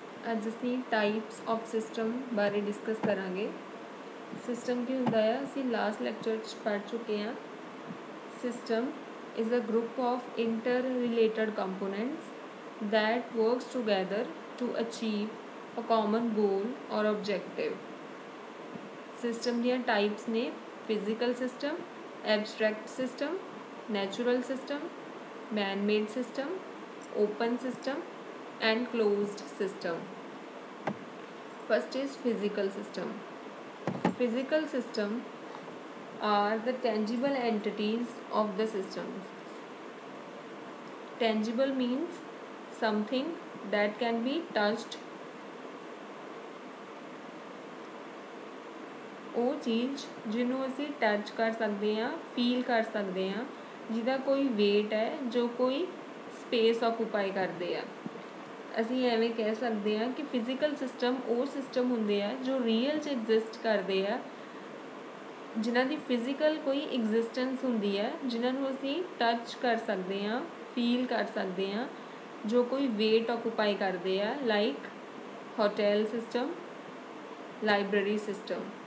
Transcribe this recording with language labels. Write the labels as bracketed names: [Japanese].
[Punjabi] ਅੱਜ ਅਸੀਂ types of system ਬਾਰੇ ਡਿਸਕਸ ਕਰਾਂਗੇ। ਸਿਸਟਮ ਕੀ ਹੁੰਦਾ ਹੈ, ਅਸੀਂ ਲਾਸਟ ਲੈਕਚਰ 'ਚ ਪੜ੍ਹ ਚੁੱਕੇ ਹਾਂ। [English] System is a group of interrelated components that works together to achieve a common goal or objective. [Punjabi] System ਦੀਆਂ ਟਾਈਪਸ ਨੇ physical system, abstract system, natural system, [English] man-made system, open system and closed system. First is physical system. Physical system are the tangible entities of the system. Tangible means something that can be touched. [Punjabi] ਉਹ ਚੀਜ਼ ਜਿਹਨੂੰ ਅਸੀਂ touch ਕਰ ਸਕਦੇ ਹਾਂ, feel ਕਰ ਸਕਦੇ ਹਾਂ, ਜਿਹਦਾ ਕੋਈ ਵੇਟ ਹੈ, ਜੋ ਕੋਈ ਸਪੇਸ ਆਕੂਪਾਈ ਕਰਦੇ ਆ। ਅਸੀਂ ਐਵੇਂ ਕਹਿ ਸਕਦੇ ਹਾਂ ਕਿ ਫਿਜ਼ੀਕਲ ਸਿਸਟਮ ਉਹ ਸਿਸਟਮ ਹੁੰਦੇ ਆ ਜੋ ਰੀਅਲ 'ਚ ਐਗਜ਼ਿਸਟ ਕਰਦੇ ਆ, ਜਿਨ੍ਹਾਂ ਦੀ ਫਿਜ਼ੀਕਲ ਕੋਈ ਐਗਜ਼ਿਸਟੈਂਸ ਹੁੰਦੀ ਹੈ, ਜਿਨ੍ਹਾਂ ਨੂੰ ਅਸੀਂ ਟੱਚ ਕਰ ਸਕਦੇ ਹਾਂ, ਫੀਲ ਕਰ ਸਕਦੇ ਹਾਂ, ਜੋ ਕੋਈ ਵੇਟ ਆਕੂਪਾਈ ਕਰਦੇ ਆ, ਲਾਈਕ ਹੋਟਲ ਸਿਸਟਮ, ਲਾइब्रेरी सिस्टम.